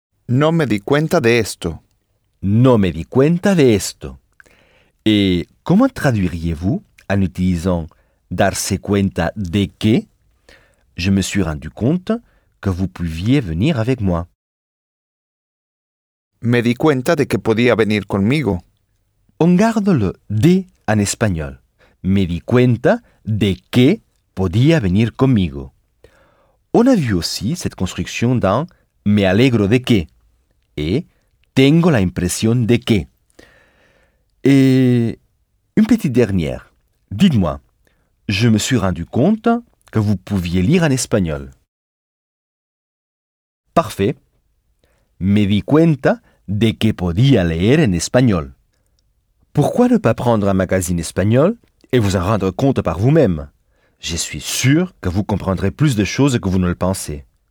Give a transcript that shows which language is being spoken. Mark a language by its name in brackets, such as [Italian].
[Spanish] No me di cuenta de esto. No me di cuenta de esto. [French] Et comment traduiriez-vous en utilisant darse cuenta de que je me suis rendu compte que vous pouviez venir avec moi? [Spanish] Me di cuenta de que podía venir conmigo. [French] On garde le de en espagnol. [Spanish] Me di cuenta de que podía venir conmigo. [French] On a vu aussi cette construction dans me alegro de que. [Spanish] Et « tengo la impresión de que ». [French] Et une petite dernière. Dites-moi, je me suis rendu compte que vous pouviez lire en espagnol. Parfait. [Spanish] Me di cuenta de que podía leer en espagnol. [French] Pourquoi ne pas prendre un magazine espagnol et vous en rendre compte par vous-même? Je suis sûr que vous comprendrez plus de choses que vous ne le pensez.